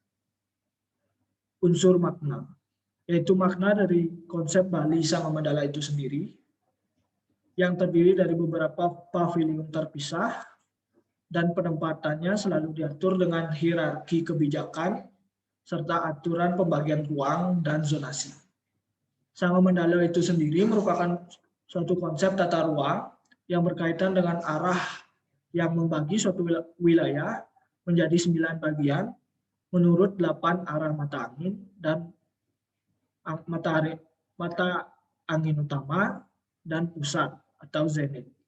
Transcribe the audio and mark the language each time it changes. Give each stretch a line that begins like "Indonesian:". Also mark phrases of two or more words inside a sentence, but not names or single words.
Indonesian: Unsur makna, yaitu makna dari konsep Bali Sanga Mandala itu sendiri yang terdiri dari beberapa pavilion terpisah dan penempatannya selalu diatur dengan hierarki kebijakan serta aturan pembagian ruang dan zonasi. Sanga Mandala itu sendiri merupakan suatu konsep tata ruang yang berkaitan dengan arah yang membagi suatu wilayah menjadi 9 bagian menurut 8 arah mata angin dan mata angin utama dan pusat atau zenit.